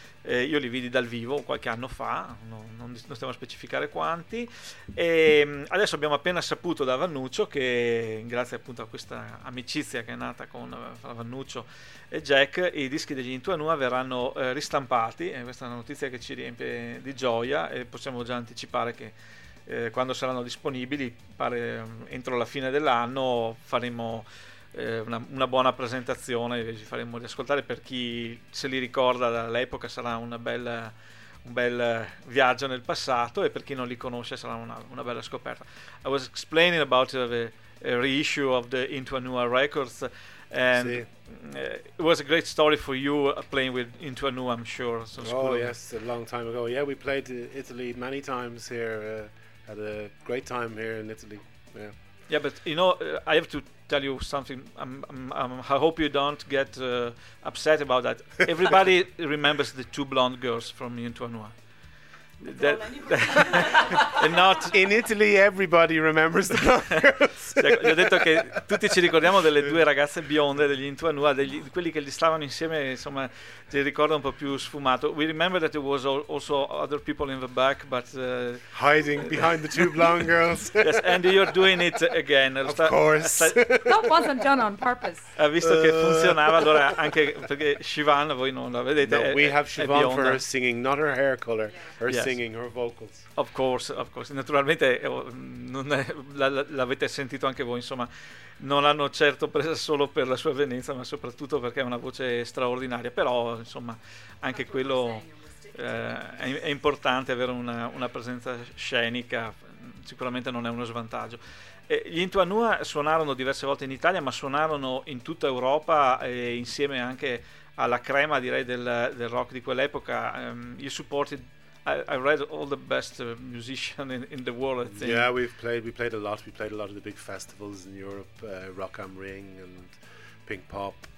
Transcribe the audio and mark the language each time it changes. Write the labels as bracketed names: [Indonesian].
[Italian] Io li vidi dal vivo qualche anno fa, non stiamo a specificare quanti, e adesso abbiamo appena saputo da Vannuccio che, grazie appunto a questa amicizia che è nata con fra Vannuccio e Jack, i dischi degli Into a Nua verranno ristampati, e questa è una notizia che ci riempie di gioia, e possiamo già anticipare che quando saranno disponibili, pare entro la fine dell'anno, faremo una buona presentazione, vi faremo riascoltare. Per chi se li ricorda dall'epoca, sarà un bel viaggio nel passato, e per chi non li conosce sarà una bella scoperta. [English] I was explaining about the reissue of the Into a Nua Records, and sì, it was a great story for you playing with Into a Nua, I'm sure. So oh yes, a long time ago. Yeah, we played in Italy many times here, had a great time here in Italy. Yeah, yeah, but you know, I have to tell you something. I hope you don't get upset about that. Everybody remembers the two blonde girls from Into a Nua. Not in Italy, everybody remembers the blonde girls. [Italian] Gli ho detto che tutti ci ricordiamo delle due ragazze bionde degli Into a Nua, quelli che li stavano insieme, insomma, ti ricordo un po' più sfumato. [English] We remember that there was also other people in the back, but hiding behind the two blonde girls. Yes, and you're doing it again. Of course. That wasn't done on purpose. [Italian] Ha visto che funzionava, allora, anche perché Siobhan, voi non la vedete. [English] No, we have Siobhan for her singing, not her hair color. Her singing, her vocals. Of course. [Italian] Naturalmente, l'avete sentito anche voi, insomma. Non l'hanno certo presa solo per la sua avvenenza, ma soprattutto perché è una voce straordinaria. Però, insomma, anche quello è importante, avere una presenza scenica, sicuramente non è uno svantaggio. E gli Into a Nua suonarono diverse volte in Italia, ma suonarono in tutta Europa, e insieme anche alla crema, direi, del rock di quell'epoca. [English] You supported, I read, all the best musician in the world, I think. Yeah, we played a lot of the big festivals in Europe, Rock Am Ring and Pink Pop.